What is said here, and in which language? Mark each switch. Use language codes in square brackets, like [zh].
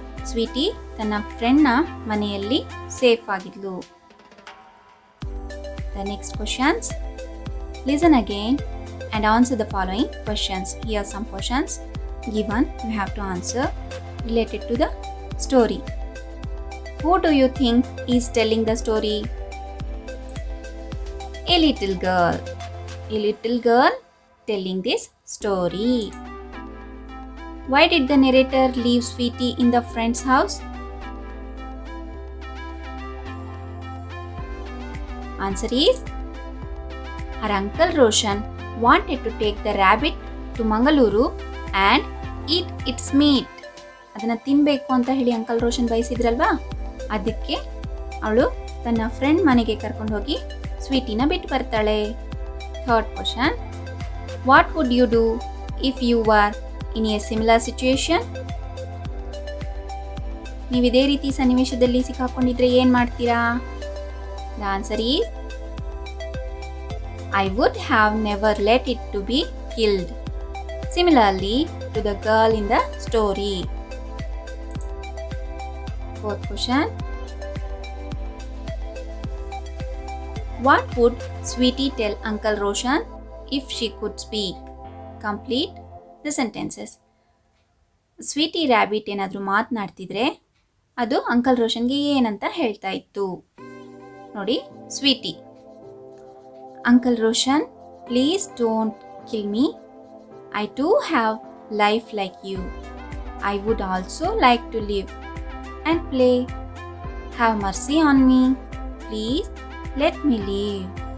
[kn] Sweetie ತನ್ನ ಫ್ರೆಂಡ್ನ ಮನೆಯಲ್ಲಿ safe ಆಗಿದ್ಲು. [en] The next questions. Listen again and answer the following questions. Here are some questions given. You have to answer related to the story. Who do you think is telling the story? A little girl. A little girl telling this story. Why did the narrator leave Sweetie in the friend's house? Answer is her Uncle Roshan wanted to take the rabbit to Mangaluru and eat its meat. [kn] ಅದನ್ನು ತಿನ್ನಬೇಕು ಅಂತ ಹೇಳಿ uncle Roshan ಬಯಸಿದ್ರಲ್ವಾ, ಅದಕ್ಕೆ ಅವಳು ತನ್ನ friend ಮನೆಗೆ ಕರ್ಕೊಂಡು ಹೋಗಿ ಸ್ವೀಟಿನ ಬಿಟ್ಟು ಬರ್ತಾಳೆ. [en] Third question. What would you do if you are in a similar situation? [kn] ನೀವು ಇದೇ ರೀತಿ ಸನ್ನಿವೇಶದಲ್ಲಿ ಸಿಕ್ಕಾಕೊಂಡಿದ್ರೆ ಏನು ಮಾಡ್ತೀರಾ? [en] The answer is I would have never let it to be killed. Similarly to the girl in the story. Fourth question. What would Sweetie tell Uncle Roshan if she could speak? Complete the sentences. [kn] Sweetie rabbit ಏನಾದರೂ ಮಾತನಾಡ್ತಿದ್ರೆ ಅದು uncle ರೋಷನ್ಗೆ ಏನಂತ ಹೇಳ್ತಾ ಇತ್ತು ನೋಡಿ. [en] Sweetie. Uncle Roshan, please don't kill me. I too have life like you. I would also like to live and play. Have mercy on me. please let me leave.